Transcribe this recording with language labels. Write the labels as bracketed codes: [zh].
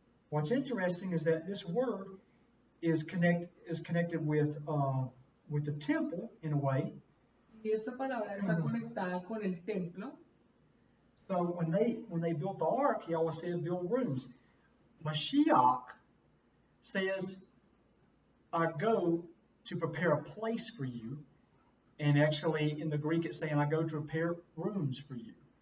[en] What's interesting is that this word is connected with the temple in a way. [es] Y esta palabra está conectada con el templo. [en] So when they built the ark, he always said build rooms. Mashiach says, I go to prepare a place for you. And actually in the Greek it's saying, I go to prepare rooms for you.